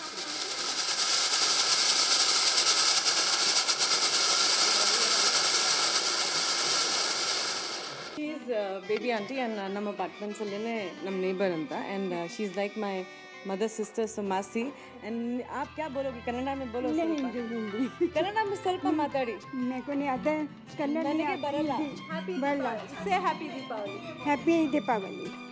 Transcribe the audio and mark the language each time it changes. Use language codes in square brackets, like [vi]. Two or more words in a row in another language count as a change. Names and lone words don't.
[kn] ಬೇಬಿ ಆಂಟಿ ಆ್ಯಂಡ್ ನಮ್ಮ ಅಪಾರ್ಟ್ಮೆಂಟ್ಸಲ್ಲೇ ನಮ್ಮ ನೇಬರ್ ಅಂತ. [en] and she is like my mother sister so मासी. [hi] एंड आप क्या बोलोगे कन्नड़ में? बोलो. हिंदी कन्नड़ में [kn] ಸ್ವಲ್ಪ ಮಾತಾಡಿ. [hi] मेरे को नहीं आता कन्नड़ नहीं [kn] ನನಗೆ ಬರಲ್ಲ. बरला [en] Say happy Deepavali. Happy Deepavali.